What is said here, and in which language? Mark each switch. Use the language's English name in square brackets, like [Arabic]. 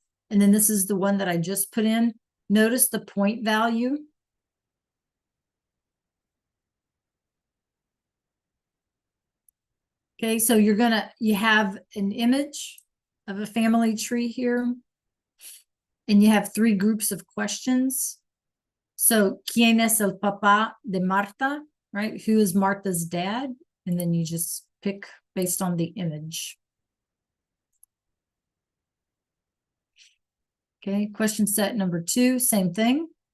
[English] And then this is the one that I just put in. Notice the point value. Okay, so you have an image of a family tree here. And you have 3 groups of questions. [Spanish] So, ¿quién es el papá de Marta? [English] Right? Who is Martha's dad? And then you just pick based on the image. Okay, question set number 2, same thing.